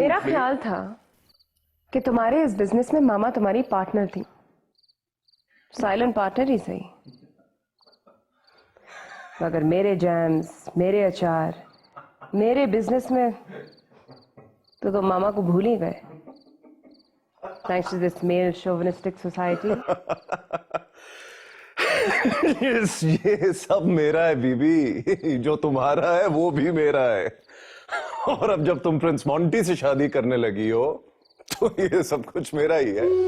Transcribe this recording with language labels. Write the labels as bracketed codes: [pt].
[hi] मेरा ख्याल था कि तुम्हारे इस बिजनेस में मामा तुम्हारी पार्टनर थी, साइलेंट पार्टनर ही सही, मगर मेरे जैम्स, मेरे अचार, मेरे बिजनेस में तो तुम मामा को भूल ही गए। [en] Thanks to this male chauvinistic society. [hi] ये सब मेरा है बीबी, जो तुम्हारा है वो भी मेरा है। और अब जब तुम प्रिंस मॉन्टी से शादी करने लगी हो तो ये सब कुछ मेरा ही है।